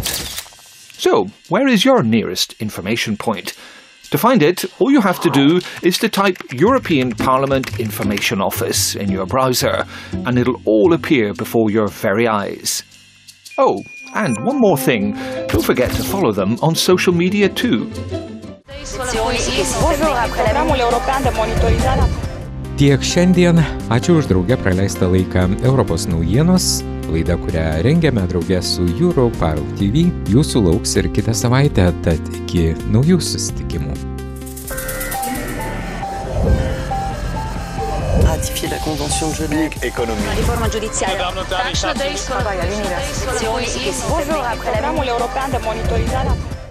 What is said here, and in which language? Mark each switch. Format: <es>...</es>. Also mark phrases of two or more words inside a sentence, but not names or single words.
<en>So, where is your nearest information point? To find it, all you have to do is to type European Parliament Information Office in your browser, and it'll all appear before your very eyes. Oh, and one more thing, don't forget to follow them on social media too.</en> <lt>Tiek šiandien, ačiū už drauge praleistą laiką. Europos naujienos, laida, kurią rengiame drauge su Europarl TV, jūsų lauks ir kitą savaitę, tad iki naujų susitikimų.</lt> <fr>Ratifier la Convention de Genève. Économique.</fr> <it>Riforma giudiziaria.</it> <fr>Bonjour, après la</fr>